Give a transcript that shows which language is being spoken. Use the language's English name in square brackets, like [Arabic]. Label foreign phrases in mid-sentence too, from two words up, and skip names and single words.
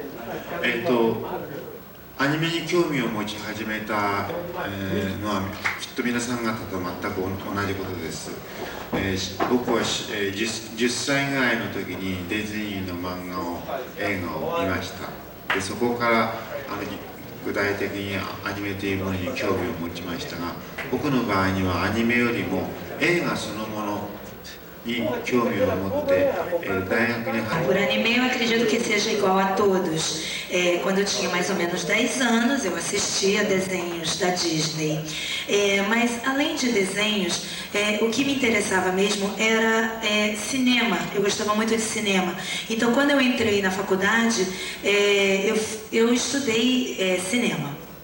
[Japanese] Anime に興味を持ち始めたのはきっとと皆さん方と全く同じことです。僕は、10歳ぐらいの時にディズニーの映画を見ました。でそこから具体的にアニメというものに興味を持ちましたが、僕の場合にはアニメよりも映画そのものに興味を持って、大学に入って。 [Portuguese] Por anime eu acredito que seja igual a todos. Quando eu tinha mais ou menos 10 anos, eu assistia desenhos da Disney. Mas além de desenhos, o que me interessava mesmo era cinema. Eu gostava muito de cinema. Então quando eu entrei na faculdade, eu estudei cinema.